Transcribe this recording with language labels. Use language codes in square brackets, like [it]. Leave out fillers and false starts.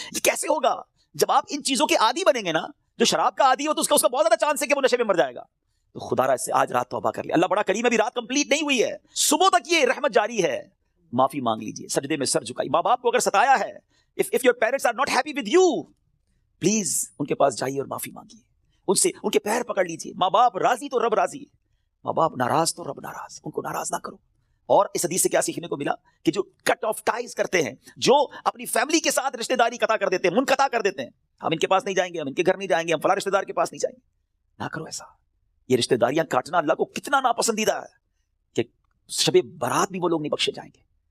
[ur] یہ کیسے ہوگا جب آپ ان چیزوں کے عادی بنیں گے نا؟ جو شراب کا عادی ہو تو اس کا بہت زیادہ چانس ہے کہ وہ نشے میں مر جائے گا. تو خدا را اس سے آج رات توبہ کر لے. اللہ بڑا کریم ہے, ابھی رات کمپلیٹ نہیں ہوئی ہے, صبح تک یہ رحمت جاری ہے. معافی مانگ لیجیے, سجدے میں سر جھکائیے. ماں باپ کو اگر ستایا ہے, [en] if your parents are not happy with you, [ur] please ان کے پاس جائیے اور معافی مانگیے, ان سے ان کے پیر پکڑ لیجیے. ماں باپ راضی تو رب راضی, ماں باپ ناراض تو رب ناراض, ان کو ناراض نہ کرو. اور اس حدیث سے کیا سیکھنے کو ملا کہ جو کٹ آف ٹائز کرتے ہیں, جو اپنی فیملی کے ساتھ رشتہ داری قطع کر دیتے ہیں, منقطع کر دیتے ہیں, ہم ان کے پاس نہیں جائیں گے, ہم ان کے گھر نہیں جائیں گے, ہم فلاں رشتہ دار کے پاس نہیں جائیں گے, نہ کرو ایسا. یہ رشتہ داریاں کاٹنا اللہ کو کتنا ناپسندیدہ ہے کہ شب برات بھی وہ لوگ نہیں بخشے جائیں گے.